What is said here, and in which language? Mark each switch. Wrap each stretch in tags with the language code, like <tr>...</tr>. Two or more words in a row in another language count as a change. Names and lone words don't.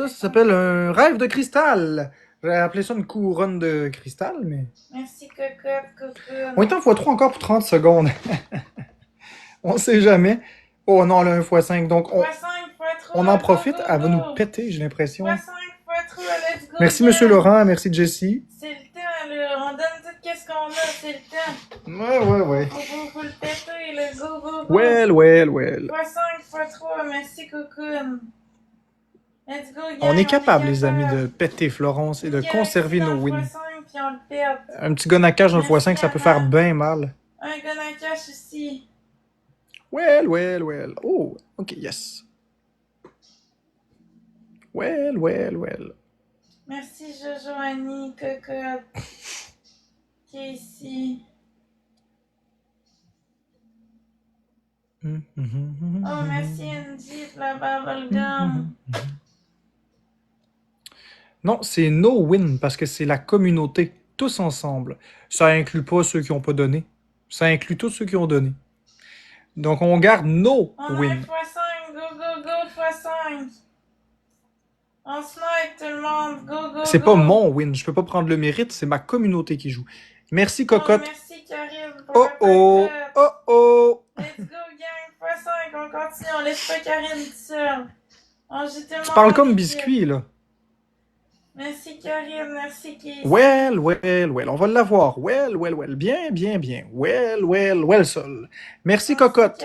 <fr>Ça s'appelle un rêve de cristal. J'aurais appelé ça une couronne de cristal, mais... Merci Cocotte, Cocotte. On est en x3 encore pour 30 secondes. On sait jamais. Oh non, là, 1x5, donc on... x5, x3, On en profite,</fr> <en>go, go,</en> <fr>elle va go. nous péter, j'ai l'impression.</fr> <en>x5, x3, let's go.</en> <fr>Merci gang. Monsieur Laurent, merci Jessie. C'est le temps, là. On donne tout qu'est-ce qu'on a, c'est le temps. Ouais. Faut le péter, le</fr> <en>go, go, go.</en> <fr>Well. x5, x3, merci Cocoon.</fr> <en>Let's go, gang.</en> <fr>On est capable, les amis, de péter Florence et de Nickel, conserver nos accident wins. x5, puis on le perd. Un petit gun à cache dans le Merci, x5, ça peut Anna. faire bien mal. Un gun à cache ici.</fr> <en>Well. Oh, ok, yes.</en> <fr>Well. Merci Jojo, Annie, Cocotte. Qui est ici. Oh, merci Andy pour la bubblegum. Non, c'est</fr> <en>no win</en> <fr>parce que c'est la communauté, tous ensemble. Ça inclut pas ceux qui n'ont pas donné. Ça inclut tous ceux qui ont donné. Donc on garde no On a un win. x5, go, x5. On snipe tout le monde, go. C'est pas mon win, je peux pas prendre le mérite, c'est ma communauté qui joue. Merci Cocotte. Oh, merci Karine pour la Oh.</fr> <en>Let's go gang,</en> <fr>x5, on continue, on laisse pas Karine toute seule. On joue tout le Tu monde parles en comme équipe. biscuit là. Merci Karine, merci Keith. Well, on va l'avoir. Well. Bien. Well, Sol. Merci Cocotte.</fr>